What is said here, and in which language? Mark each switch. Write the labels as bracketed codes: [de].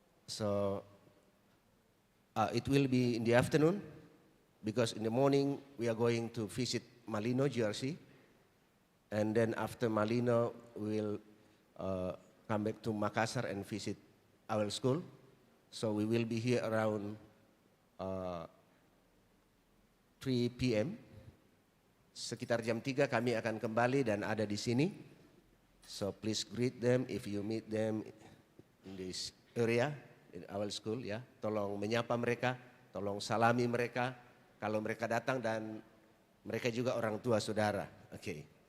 [en] So it will be in the afternoon, because in the morning we are going to visit Malino, GRC, and then after Malino we will come back to Makassar and visit our school. So we will be here around 3 p.m. [id] Sekitar jam 3 kami akan kembali dan ada di sini. [en] So please greet them if you meet them in this area, in our school ya. [id] Tolong menyapa mereka, tolong salami mereka kalau mereka datang, dan mereka juga orang tua saudara. Oke.